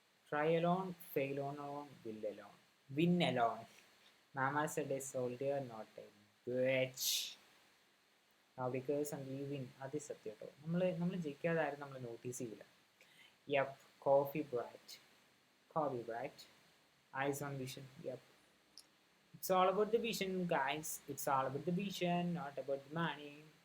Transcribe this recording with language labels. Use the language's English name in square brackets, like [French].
[English] Try alone, fail alone, win alone. Mama said a soldier, not a bitch. Because we win. [Malayalam] അത് സത്യം കേട്ടോ. നമ്മൾ ജയിക്കാതാരും നമ്മൾ notice ചെയ്യില്ല. [English] Yup, coffee bright. Eyes on vision. Yep. It's all about the vision, guys. It's all about the vision, not about the money.